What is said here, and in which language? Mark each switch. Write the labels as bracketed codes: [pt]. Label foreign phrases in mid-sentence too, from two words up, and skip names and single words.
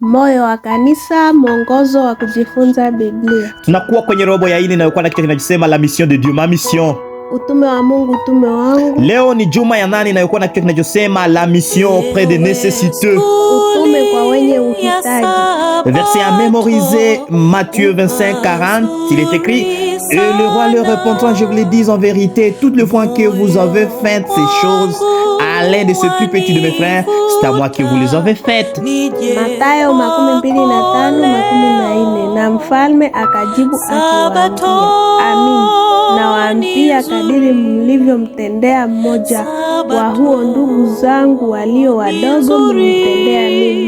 [sw] Moyo wa kanisa, mwongozo wa kujifunza Biblia. Tunakuwa kwenye robo ya 4 inayokuwa na kichwa kinachosema [fr] la mission de Dieu, ma mission. [sw] Utume wa Mungu, utume wangu. Leo ni juma ya 8 inayokuwa na kichwa kinachosema [fr] la mission auprès des nécessiteux. [sw] Utume kwa wenye uhitaji. [fr] Verset à mémoriser, Matthieu 25:40, il est écrit: Et le roi leur répondant, je vous le dis en vérité, toutes les fois que vous avez fait ces choses à l'un de ces plus petits de mes frères, c'est à moi que vous les avez faites. [sw] Mathayo 25:4. Na mfalme akajibu akiwaambia, Amin, nawaambia kadiri mlivyomtendea mmoja wa huo ndugu zangu walio wadogo, mlimtendea mimi.